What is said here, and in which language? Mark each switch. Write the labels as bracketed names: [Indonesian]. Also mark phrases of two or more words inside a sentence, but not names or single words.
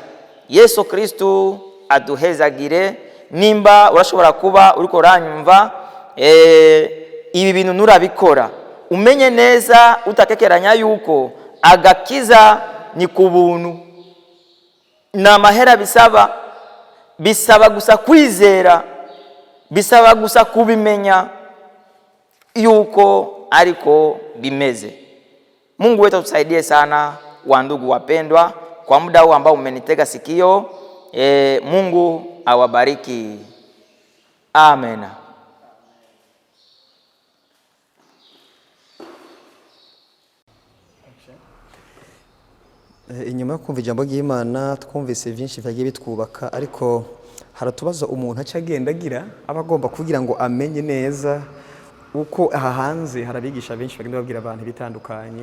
[Rundi] Yesu Kristu aduhezagire. Nimba urashobora kuba uriko uranyumva ibi bintu nurabikora, umenye neza utakekeranya yuko agakiza ni kubuntu, na mahera bisaba gusa kwizera, bisaba gusa kubimenya yuko ariko bimeze. [Swahili] Mungu wetu tusaidie sana, wandugu wapendwa, kwa muda huu ambao umenitega sikio. Mungu awabariki. Amen. [Rundi] Inyuma yo kumva ijambo ry'Imana twumvise byinshi byagiye bitwubaka, ariko haratubaza umuntu acagenda agira abagomba kugira ngo amenye neza uko aha hanze harabigisha benshi bagenda babwira abantu bitandukanye.